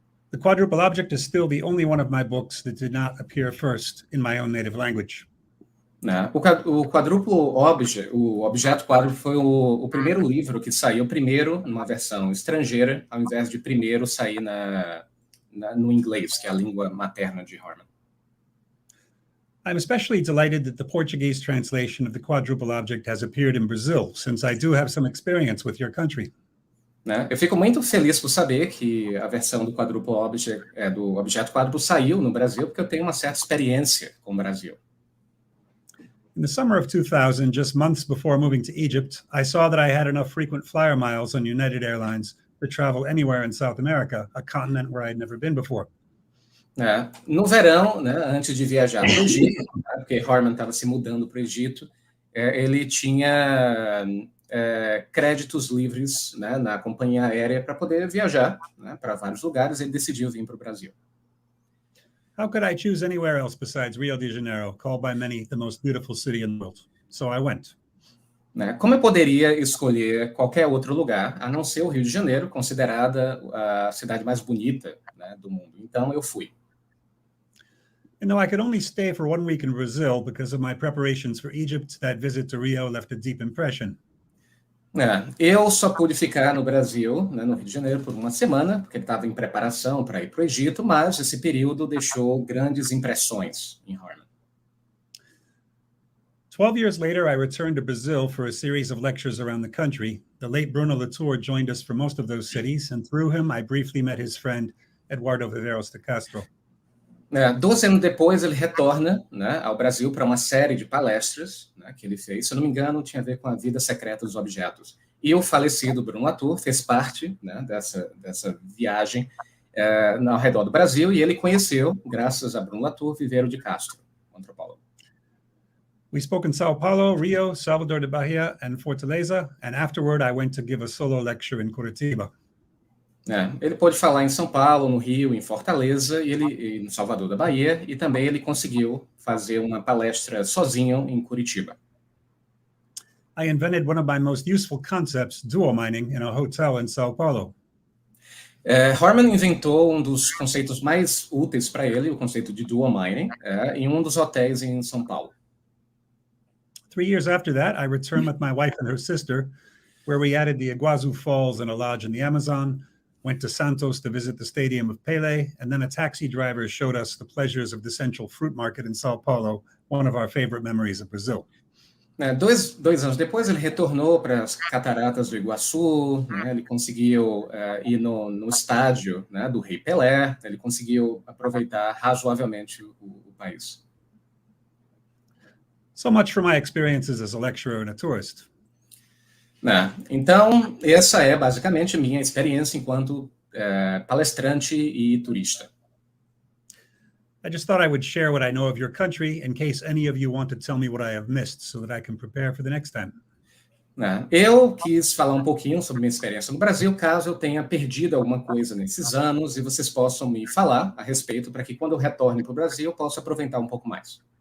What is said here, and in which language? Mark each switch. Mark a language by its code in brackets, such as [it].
[en] The Quadruple Object is still the only one of my books that did not appear first in my own native language. [pt] Né? O quadruplo objeto, o objeto quádruplo foi o primeiro livro que saiu primeiro numa versão estrangeira, ao invés de primeiro sair no inglês, que é a língua materna de Harman. [en] I'm especially delighted that the Portuguese translation of the Quadruple Object has appeared in Brazil, since I do have some experience with your country. [pt] Né? Eu fico muito feliz por saber que a versão do quadruplo object, do objeto quádruplo saiu no Brasil, porque eu tenho uma certa experiência com o Brasil. [en] In the summer of 2000, just months before moving to Egypt, I saw that I had enough frequent flyer miles on United Airlines to travel anywhere in South America, a continent where I'd never been before. [pt] No verão, né, antes de viajar para o Egito, né, porque Harman estava se mudando para o Egito, ele tinha créditos livres, né, na companhia aérea para poder viajar, né, para vários lugares. Ele decidiu vir para o Brasil. [en] How could I choose anywhere else besides Rio de Janeiro, called by many the most beautiful city in the world? So I went. [pt] Né, como eu poderia escolher qualquer outro lugar, a não ser o Rio de Janeiro, considerada a cidade mais bonita, né, do mundo? Então eu fui. [en] And though I could only stay for 1 week in Brazil because of my preparations for Egypt, that visit to Rio left a deep impression. [pt] Eu só pude ficar no Brasil, né, no Rio de Janeiro, por uma semana, porque ele estava em preparação para ir para o Egito, mas esse período deixou grandes impressões em Harman. [en] 12 years later, I returned to Brazil for a series of lectures around the country. The late 𝕆𝔹𝕁𝔼𝕋𝕆 joined us for most of those cities, and through him, I briefly met his friend, Eduardo Viveiros de Castro. [pt] 12 anos depois, ele retorna, né, ao Brasil para uma série de palestras, né, que ele fez. Se eu não me engano, tinha a ver com a vida secreta dos objetos. E o falecido 𝕆𝔹𝕁𝔼𝕋 fez parte, né, dessa viagem ao redor do Brasil, e ele conheceu, graças a 𝕆𝔹𝕁𝕼𝕋, Viveiros de Castro, antropólogo. [en] We spoke in São Paulo, Rio, Salvador de Bahia, and Fortaleza, and afterward I went to give a solo lecture in Curitiba. [pt] Ele pôde falar em São Paulo, no Rio, em Fortaleza, e no Salvador da Bahia, e também ele conseguiu fazer uma palestra sozinho em Curitiba. [en] I invented one of my most useful concepts, dual mining, in a hotel in São Paulo. [pt] Harman inventou um dos conceitos mais úteis para ele, o conceito de dual mining, em um dos hotéis em São Paulo. [en] 3 years after that, I returned with my wife and her sister, where we added the Iguazu Falls and a lodge in the Amazon, went to Santos to visit the stadium of Pelé, and then a taxi driver showed us the pleasures of the central fruit market in São Paulo, one of our favorite memories of Brazil. [pt] 2 anos depois, ele retornou para as cataratas do Iguaçu, né, ele conseguiu ir no estádio, né, do Rei Pelé, ele conseguiu aproveitar razoavelmente o país. [en] So much for my experiences as a lecturer and a tourist. [pt] Então, essa é basicamente a minha experiência enquanto palestrante e turista. [en] I just thought I would share what I know of your country in case any of you want to tell me what I have missed so that I can prepare for the next time. [pt] Eu quis falar um pouquinho sobre minha experiência no Brasil, caso eu tenha perdido alguma coisa nesses anos e vocês possam me falar a respeito para que quando eu retorne para o Brasil eu possa aproveitar um pouco mais.